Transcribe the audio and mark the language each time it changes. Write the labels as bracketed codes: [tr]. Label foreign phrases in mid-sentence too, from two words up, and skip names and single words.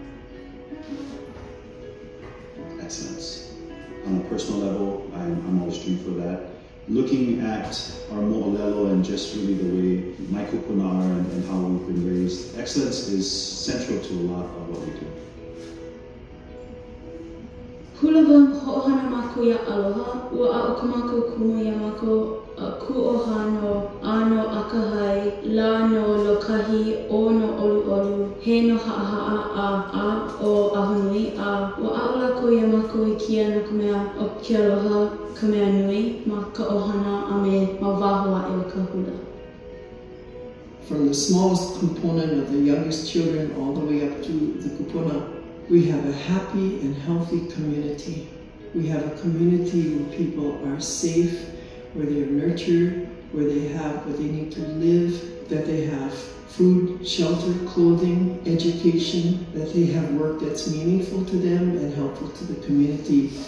[en] Excellence. On a personal level, I'm always streaming for that. Looking at our mo'olelo and just really the way my kupuna are and how we've been raised, excellence is central to a lot of what we do. [haw] Hulawa ho'ohana mākou ia aloha, ua a'o ka mākou kumu ia mākou ku'ohano, ano akahai, la no lokahi, o no olu'olu, he no ha'aha'a o ahonui a, ua a'o lako ia mākou I kia na ka mea o kia aloha, ka mea nui, ma ka ohana a me ma waho a'e o ka hula. [en] From the smallest component of the youngest children all the way up to the kupuna, we have a happy and healthy community. We have a community where people are safe, where they are nurtured, where they have what they need to live, that they have food, shelter, clothing, education, that they have work that's meaningful to them and helpful to the community.